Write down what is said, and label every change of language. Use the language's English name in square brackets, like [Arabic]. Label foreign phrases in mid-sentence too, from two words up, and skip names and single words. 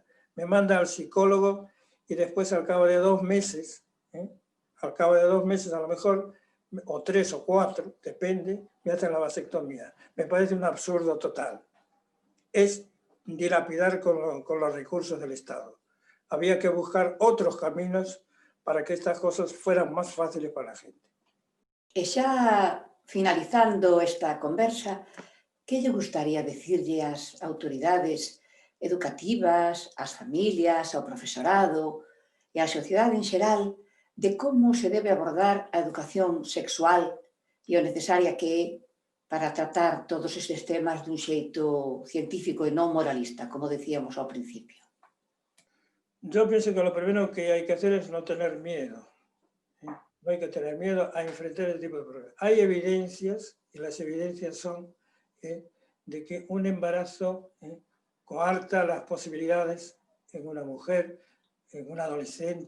[Spanish] Me manda al psicólogo y después al cabo de 2 meses, a lo mejor, o 3 o 4, depende, me hacen la vasectomía. Me parece un absurdo total. Es dilapidar con los recursos del Estado. Había que buscar otros caminos para que estas cosas fueran más fáciles para la gente. [Galician] E xa finalizando esta conversa, que lle gustaría decirlle ás autoridades educativas, ás familias, ao profesorado e á sociedade en xeral de como se debe abordar a educación sexual e o necesaria que é para tratar todos estes temas dun xeito científico e non moralista, como decíamos ao principio? [Spanish] Yo pienso que lo primero que hay que hacer es no tener miedo. No hay que tener miedo a enfrentar este tipo de problemas. Hay evidencias, y las evidencias son de que un embarazo coarta las posibilidades en una mujer, en un adolescente.